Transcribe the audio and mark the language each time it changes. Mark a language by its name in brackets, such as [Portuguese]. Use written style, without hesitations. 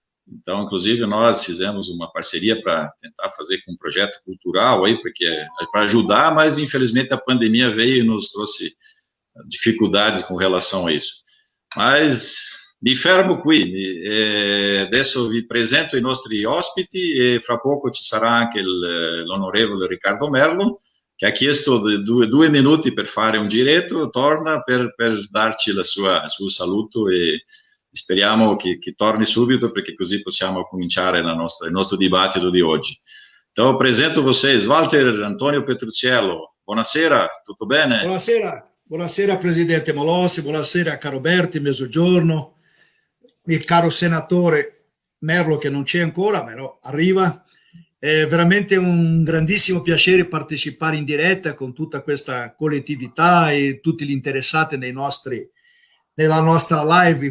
[Portuguese] Então, inclusive, nós fizemos uma parceria para tentar fazer com um projeto cultural aí, porque para ajudar, mas infelizmente a pandemia veio e nos trouxe dificuldades com relação a isso. [Italian] Mas mi fermo qui, adesso vi presento i nostri ospiti e fra poco ci sarà anche l'onorevole Riccardo Merlo, che ha chiesto 2 minuti per fare un giretto, torna per darci il suo saluto e speriamo che torni subito, perché così possiamo cominciare il nostro dibattito di oggi. [Portuguese] Então, apresento vocês, Walter Antonio Petrucciello. [Italian] Buonasera, tutto bene? Buonasera Presidente Molossi, buonasera caro Berti, mezzogiorno, il caro senatore Merlo che non c'è ancora, però arriva. È veramente un grandissimo piacere partecipare in diretta con tutta questa collettività e tutti gli interessati nella nostra live.